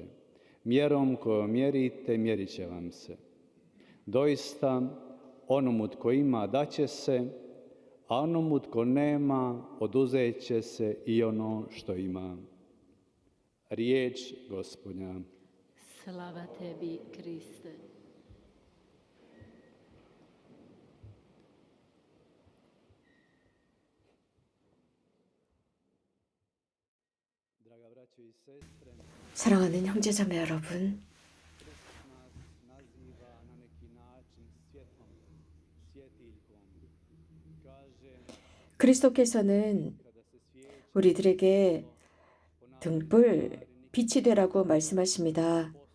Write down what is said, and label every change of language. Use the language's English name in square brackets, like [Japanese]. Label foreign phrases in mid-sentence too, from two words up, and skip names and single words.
[Croatian] Mjerom kojom mjerite, mjerit će vam se. Doista, onomu tko ima daće se, a onomu tko nema oduzet će se i ono što ima. Riječ Gospodnja. Slava tebi, Kriste. [Korean] 사랑하는 형제자매 여러분, 그리스도께서는 우리들에게 등불, 빛이 되라고 말씀하십니다.